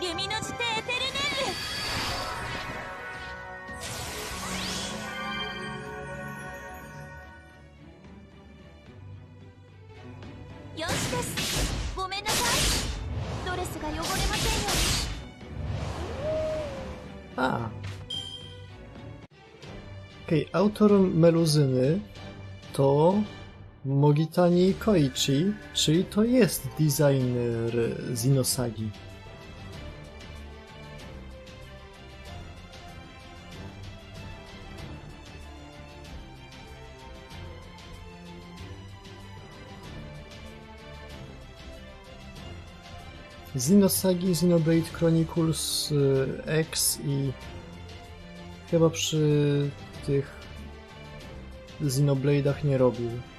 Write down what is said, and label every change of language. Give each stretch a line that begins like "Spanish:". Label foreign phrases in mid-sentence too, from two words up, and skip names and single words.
Japanese: リュミノジテエテルネル。よしです。ごめんなさい。ドレスが汚れませんように。
Polish: A. Okej, autor meluzyny to Mogitani Koichi, czyli to jest designer Xenosagi. Xenosagi, Xenoblade Chronicles X i chyba przy tych Xenoblade'ach nie robił.